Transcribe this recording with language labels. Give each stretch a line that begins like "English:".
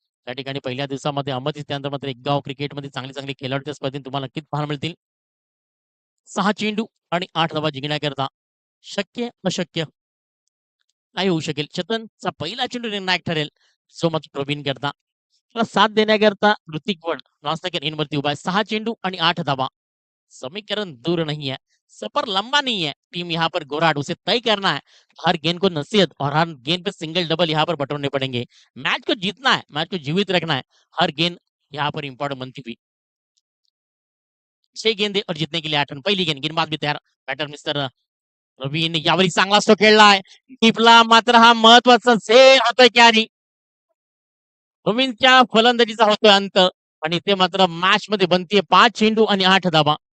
Marathi: त्या ठिकाणी पहिल्या दिवसामध्ये अहमद त्यानंतर मात्र एक गाव क्रिकेटमध्ये चांगले चांगले खेळाडू त्या स्पर्धेत तुम्हाला नक्कीच पाहायला मिळतील. 6 चेंडू आणि 8 धावा जिंकण्याकरता शक्य अशक्य नाही होऊ शकेल. चेतनचा पहिला चेंडू निर्णायक ठरेल. सो मच प्रवीण करता त्याला साथ देण्याकरता ऋतिक वड नॉनस्ट्रायकर इन वरती उभा आहे. 6 चेंडू आणि 8 धावा.
Hindi: समीकरण दूर नहीं है, सफर लंबा नहीं है। टीम यहाँ पर गोराड उसे तय करना है। हर गेंद को नसीहत और हर गेंद पे सिंगल डबल यहाँ पर बटोरने पड़ेंगे। मैच को जीतना है, मैच को जीवित रखना है। हर गेंद यहाँ पर इंपॉर्टेंट बनती हुई 6 गेंदे और जीतने के लिए 8 रन.
Marathi: पहिली गेंद गेंदबाज भी तयार. बॅटर मिस्टर प्रवीण यावेळी चांगला स्ट्रोक खेळलाय. टिपला मात्र हा महत्वाचा झेल होतोय कॅरी. प्रवीणच्या फलंदाजीचा होतोय अंत आणि ते मात्र मॅच मध्ये बनतीये 5 चेंडू आणि 8 धावा.